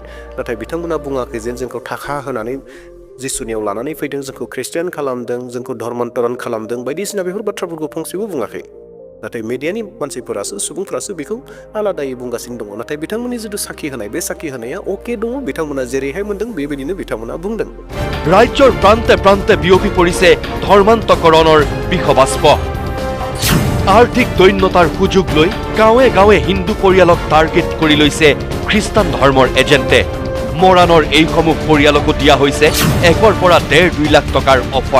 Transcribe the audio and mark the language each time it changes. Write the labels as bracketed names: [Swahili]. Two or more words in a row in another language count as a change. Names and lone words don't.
[Bodo] नाथाय बिथांमोना बुङाखै जे जोंखौ थाखा होनानै जिसुनियाव लानानै फैदों, जोंखौ ख्रिस्टियान खालामदों, जोंखौ धर्मान्तरण खालामदों, बायदिसिना बेफोर बाथ्राफोरखौ फंसेबो बुङाखै। नाथाय मिडियानि मानसिफोरासो सुबुंफोरासो बेखौ आलादायै बुंगासिनो दङ। नाथाय बिथांमोननि जिथु साखि होनाय बे साखि होनाया अके दङ, बिथांमोना जेरैहाय मोन्दों बेबायदिनो बिथांमोना बुंदों। [Assamese] ৰাজ্যৰ প্ৰান্তে প্ৰান্তে বিয়পি পৰিছে ধৰ্মান্তকৰণৰ বিষবাষ্প। আৰ্থিক দৈন্যতাৰ সুযোগ লৈ গাঁৱে গাঁৱে হিন্দু পৰিয়ালক টাৰ্গেট কৰি লৈছে খ্ৰীষ্টান ধৰ্মৰ এজেণ্টে। মৰাণৰ এইসমূহ পৰিয়ালকো দিয়া হৈছে 1 পৰা 1.5-2 লাখ টকাৰ অফাৰ।